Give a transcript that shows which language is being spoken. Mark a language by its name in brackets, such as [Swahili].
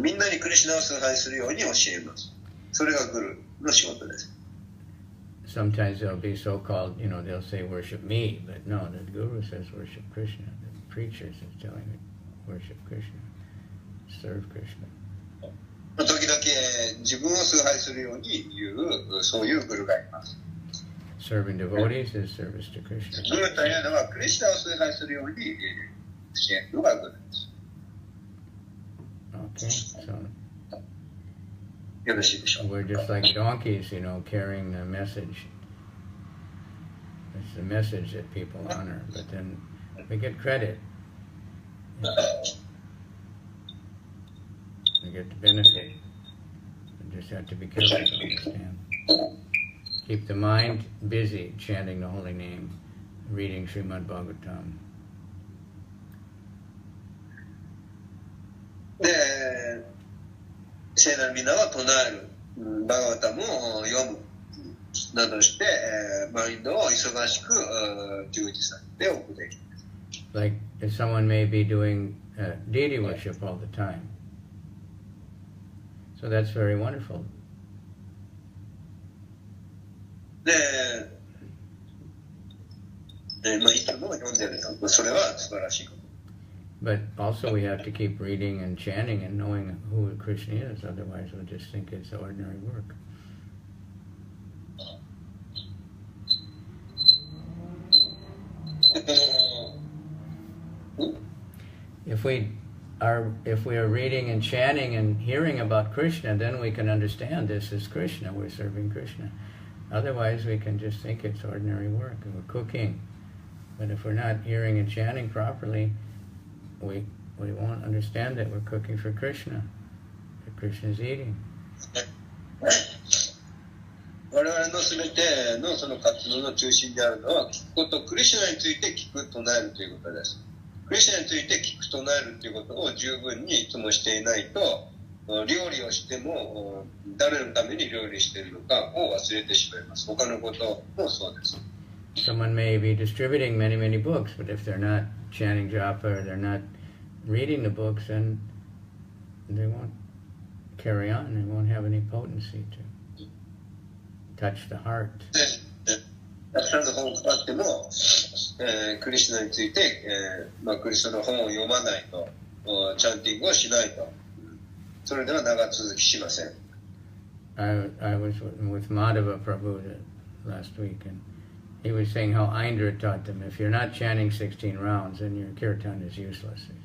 [Japanese] みんなにクリシュナを崇拝するように教えます。それがグルの仕事です。 [English] Sometimes they'll be so-called, they'll say worship me, but no, the Guru says worship Krishna. The preachers is telling me worship Krishna, serve Krishna. [Japanese] 時々自分を崇拝するように言う、そういうグルがいます。 [English] Serving devotees is service to Krishna. [Japanese] グルというのはクリシュナを崇拝するように教えるのがグルです。 [English] Okay, so [Japanese] よろしいでしょうか。 [English] we're just like donkeys, carrying the message. It's the message that people honor, but then we get credit. We get the benefit. We just have to be careful to understand. Keep the mind busy chanting the holy name, reading Srimad Bhagavatam. [Japanese] で、聖なる皆は唱える、バガバタムを読むなどして、マインドを忙しく充実させておくべきです。 [English] Like if someone may be doing deity worship all the time. So that's very wonderful. [Japanese] で、いつも読んでると、それは素晴らしいこと。 [English] But also we have to keep reading and chanting and knowing who Krishna is, otherwise we'll just think it's ordinary work. If we are reading and chanting and hearing about Krishna, then we can understand this is Krishna, we're serving Krishna. Otherwise we can just think it's ordinary work, and we're cooking. But if we're not hearing and chanting properly, we won't understand that we're cooking for Krishna, that Krishna is eating. [Japanese] 我々のすべてのその活動の中心であるのは、聞くこと、クリシュナについて聞く、唱えるということです。クリシュナについて聞く、唱えるということを十分にいつもしていないと、料理をしても誰のために料理しているのかを忘れてしまいます。他のこともそうです。 [English] Someone may be distributing many, many books, but if they're not chanting japa or they're not reading the books, then they won't carry on. They won't have any potency to touch the heart. [Japanese] たくさんの本を配っても、クリシュナについて、クリシュナの本を読まないと、チャンティングをしないと、それでは長続きしません。 [English] I was with Madhava Prabhu last week, and he was saying how Indra taught them, if you're not chanting 16 rounds, then your kirtan is useless.